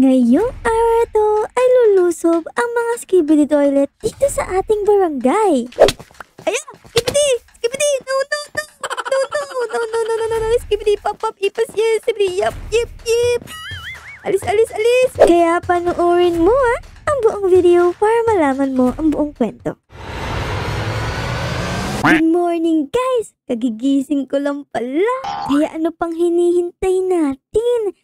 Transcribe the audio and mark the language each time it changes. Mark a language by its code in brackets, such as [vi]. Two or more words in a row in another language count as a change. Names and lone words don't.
[tl] Ngayong araw to ay lulusob ang mga skibidi toilet dito sa ating barangay. Ayan! [en] Skibidi! Skibidi! No! No! No! No! No! No! No! No! No! No! Skibidi! Pop! Pop! Ipas! Yes! Skibidi! Yap! Yip! Yip! [tl] Alis! Alis! Alis! Kaya panoorin mo ang buong video para malaman mo ang buong kwento. [en] Good morning guys! [tl] Kagigising ko lang pala. Kaya ano pang hinihintay natin?